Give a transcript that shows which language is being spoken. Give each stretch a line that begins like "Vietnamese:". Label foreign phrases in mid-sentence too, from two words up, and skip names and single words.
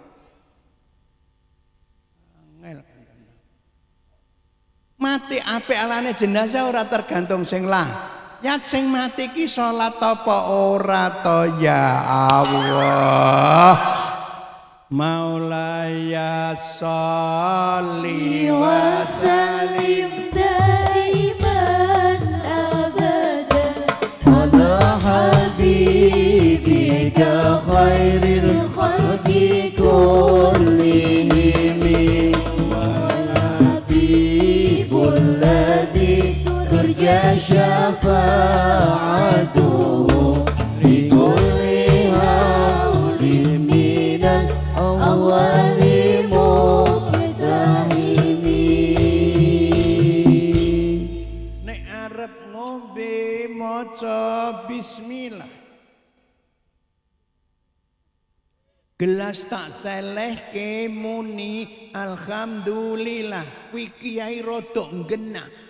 Javanese: Mati apik alane jenazah ora tergantung sing lah. Ya sing mati ki salat apa ora to
Arabic: يا الله. مولاي صل وسلم دائما أبدا على حبيبك خير الخلق كلهم والحبيب الذي ترجى شفاعته لكل هول من الأول مقتحم.
Javanese: Nek arep ngombe maca bismillah. Gelas tak selehke muni alhamdulillah, kuwi kiai rodok genah.